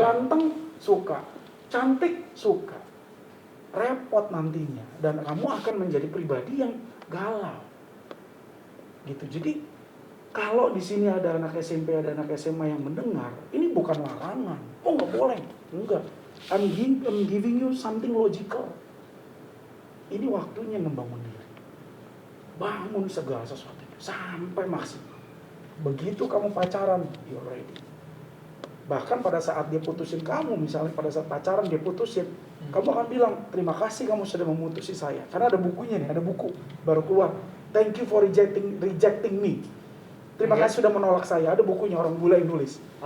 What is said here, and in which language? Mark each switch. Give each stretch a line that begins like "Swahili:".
Indonesian: Ganteng suka, cantik suka. Repot nantinya. Dan kamu akan menjadi pribadi yang galau. Gitu. Jadi kalau di sini ada anak SMP, ada anak SMA yang mendengar, ini bukan larangan. Oh nggak boleh, enggak.
English: I'm giving you something logical.
Indonesian: Ini waktunya membangun diri. Bangun segala sesuatunya sampai maksimal. Begitu kamu pacaran,
English: you're ready.
Indonesian: Bahkan pada saat dia putusin kamu, misalnya pada saat pacaran dia putusin, kamu akan bilang, terima kasih kamu sudah memutusi saya. Karena ada bukunya nih, ada buku baru keluar.
English: Thank you for rejecting me.
Indonesian: Terima kasih sudah menolak saya. Ada bukunya, orang bule yang nulis.